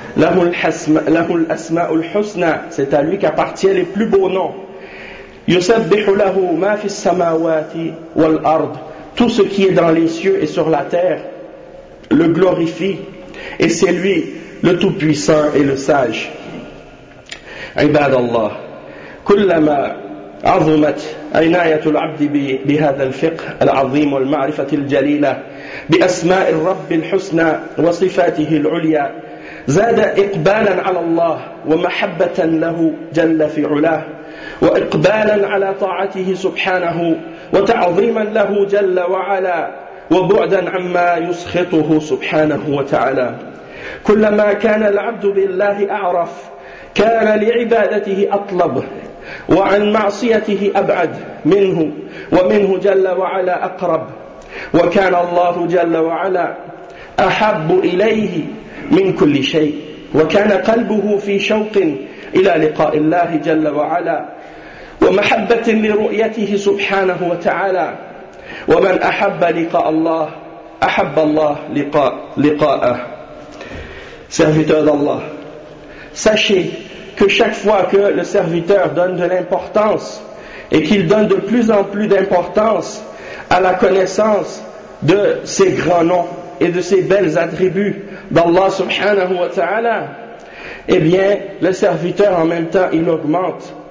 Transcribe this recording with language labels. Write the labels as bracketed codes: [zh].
[ar] Lahul Asma'ul Husna, [fr] c'est à lui qu'appartiennent les plus beaux noms. [ar] Yusabbihu lahu ma fis samawati wal ard, [fr] tout ce qui est dans les cieux et sur la terre le glorifie. Et c'est lui le Tout-Puissant et le Sage. [ar] Ibad Allah. Kullama عظمت عناية العبد بهذا الفقه العظيم والمعرفة الجليلة بأسماء الرب الحسنى وصفاته العليا زاد إقبالا على الله ومحبة له جل في علاه وإقبالا على طاعته سبحانه وتعظيما له جل وعلا وبعدا عما يسخطه سبحانه وتعالى كلما كان العبد بالله أعرف كان لعبادته أطلب وعن معصيته أبعد منه ومنه جل وعلا أقرب وكان الله جل وعلا أحب إليه من كل شيء وكان قلبه في شوق إلى لقاء الله جل وعلا ومحبة لرؤيته سبحانه وتعالى ومن أحب لقاء الله أحب الله لقاءه سهفتاد الله سشي. [fr] Que chaque fois que le serviteur donne de l'importance et qu'il donne de plus en plus d'importance à la connaissance de ses grands noms et de ses belles attributs d'Allah subhanahu wa ta'ala, eh bien, le serviteur en même temps, il augmente.